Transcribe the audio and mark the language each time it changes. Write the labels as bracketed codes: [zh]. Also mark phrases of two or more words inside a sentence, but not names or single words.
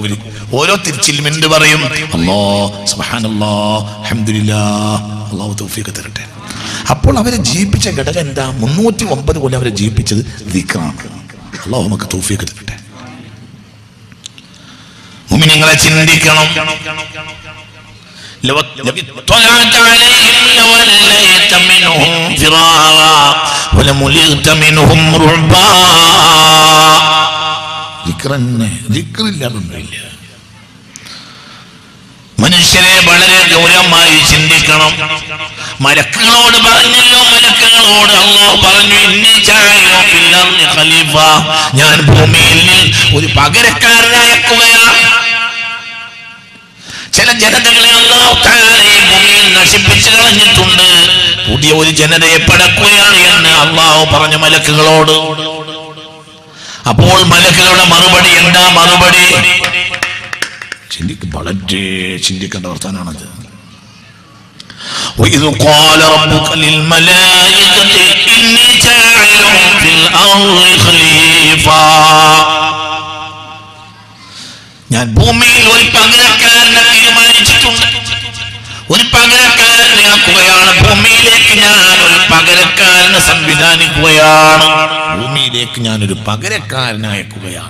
[ml] ഓരോ തിരിച്ചിലും എന്ത് പറയും? [ar] الله، سبحان الله، الحمد لله. [ml] അല്ലാഹു തൗഫീഖ് തരട്ടെ. അപ്പോൾ അവരെ ജീവിപ്പിച്ച ഘടകം എന്താ? 309 കൊല്ലം അവരെ ജീവിപ്പിച്ചത് ദിക്റാണ്. അല്ലാഹു നമുക്ക് തൗഫീഖ് തരട്ടെ. മുഅ്മിനീങ്ങളെ ചിന്തിക്കണം. [ar] لو اطلعت عليهم لوليت منهم فرارا ولملئت منهم رعبا. [ml] ذكറില്ലാതൊന്നുമില്ല. മനുഷ്യരെ വളരെ ഗൗരവമായി ചിന്തിക്കണം. മലക്കുകളോട് പറഞ്ഞല്ലോ, മലക്കുകളോട് അല്ലാഹു പറഞ്ഞു, [ar] إني جاعل في الأرض خليفة, [ml] ഞാൻ ഭൂമിയിൽ ഒരു പകരക്കാരനായിരിക്കുകയാണ്. ചില ജനതകളെ [ar] الله تعالى [ml] ഈ ഭൂമിയിൽ നശിപ്പിച്ചു കളഞ്ഞിട്ടുണ്ട്, പുതിയ ഒരു ജനതയെ പടക്കുകയാണ് എന്ന് അല്ലാഹു പറഞ്ഞു മലക്കുകളോട്. അപ്പോൾ മലക്കുകളുടെ മറുപടി എന്താ? മറുപടി വളരെ ചിന്തിക്കേണ്ട വർത്താനാണത്. [ar] وَإِذْ قَالَ رَبُّكَ لِلْمَلَائِكَةِ إِنِّي جَاعِلٌ فِي الْأَرْضِ خَلِيفَةً, [ml] ഞാൻ ഭൂമിയിൽ ഒരു പകരക്കാരനെ തീരുമാനിച്ചിട്ടുണ്ട്, ഒരു പകരക്കാരനെ ആക്കുകയാണ്. ഭൂമിയിലേക്ക് ഞാൻ ഒരു പകരക്കാരനെ സംവിധാനിക്കുകയാണ്. ഭൂമിയിലേക്ക് ഞാൻ ഒരു പകരക്കാരനയക്കുകയാണ്.